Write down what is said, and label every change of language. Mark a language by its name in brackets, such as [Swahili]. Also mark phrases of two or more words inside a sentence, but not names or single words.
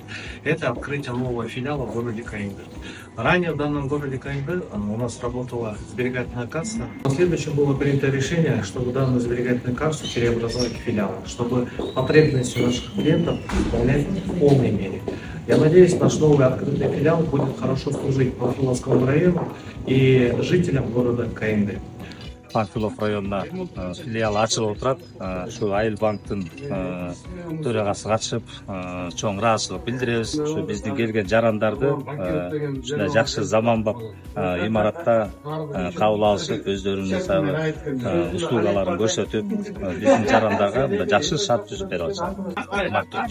[Russian] Это открытие нового филиала в городе Каинды. Ранее в данном городе Каинды у нас работала сберегательная касса. В следующем было принято решение, чтобы данную сберегательную кассу переобразовать в филиал, чтобы потребности наших клиентов выполнять в полной мере. Я надеюсь, наш новый открытый филиал будет хорошо служить Панфиловскому району и жителям города Каинды. [Kyrgyz] Панфилов районуна филиал ачылып отурат. Ушу Айыл банктын төрагасы катышып, чоң ыраазычылык билдиребиз. Ушу биздин келген жарандарды ушундай жакшы заманбап имаратта кабыл алышып, өздөрүнүн услугаларын көрсөтүп, биздин жарандарга мындай жакшы шарт түзүп берип атышат.